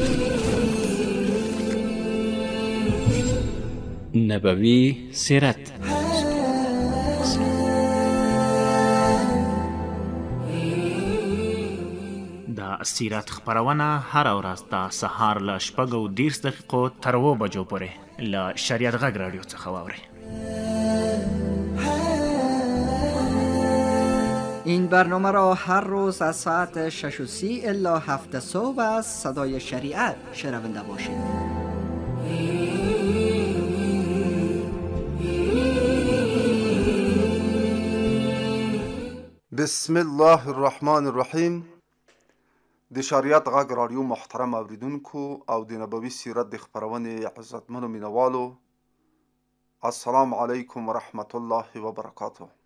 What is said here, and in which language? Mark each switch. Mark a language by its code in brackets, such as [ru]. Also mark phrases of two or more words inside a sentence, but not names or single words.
[ps] نبوي سیرت. د سیرت خپرونه هر ورځ د سهار له 6:30 دقیقو تر 7 بجو پورې له شریعت غږ رادیو څخه واورئ. [fa] این برنامه را هر روز از ساعت 6:30 الی 7 صبح از صدای شریعت شنونده باشید. [ar] بسم الله الرحمن الرحیم. [ps] د شریعت غږ رادیو محترم اوریدونکو او د نبوي سیرت د خپرونې عزتمنو مینوالو، [ar] السلام علیکم ورحمت الله وبرکاته.